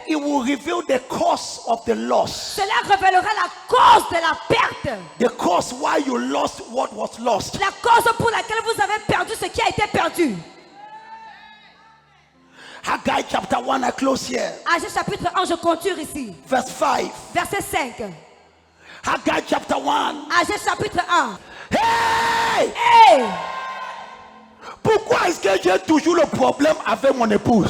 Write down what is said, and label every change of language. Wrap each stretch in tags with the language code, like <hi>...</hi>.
<en>it will reveal the cause of the loss.</en> <fr>cela révélera la cause de la perte.</fr> <en>The cause why you lost what was lost.</en> <fr>La cause pour laquelle vous avez perdu ce qui a été perdu.</fr> <en>Haggai chapter 1, I close here.</en> <fr>Agé chapitre 1, je continue ici.</fr> <en>Verse 5.</en> <fr>Verset 5.</fr> <en>Haggai chapter 1.</en> <fr>Agé chapitre 1. Hey! Hey! Pourquoi est-ce que j'ai toujours le problème avec mon épouse?</fr>